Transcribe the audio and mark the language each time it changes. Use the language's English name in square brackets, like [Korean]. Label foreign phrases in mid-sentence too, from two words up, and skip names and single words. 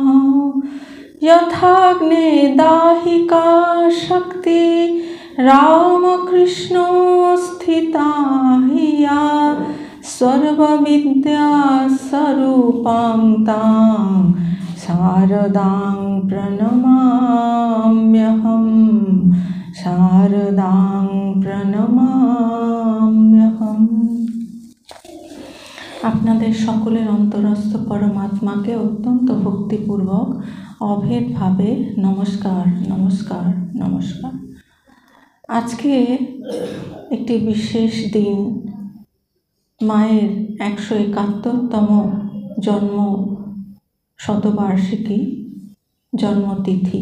[Sanskrit] यथाग्ने दाहिका शक्ति रामकृष्णो स्थिता हिया सर्वविद्या स्वरूपां तां शारदां प्रणमाम्यहम् शारदां प्रणमाम्यहम्। [Bangla] আপনাদের সকলের অন্তরস্থ পরমাত্মাকে অত্যন্ত ভক্তিপূর্বক অভেদভাবে নমস্কার নমস্কার নমস্কার। আজকে একটি বিশেষ দিন, মায়ের 171তম জন্ম শতবার্ষিকী জন্মতিথি।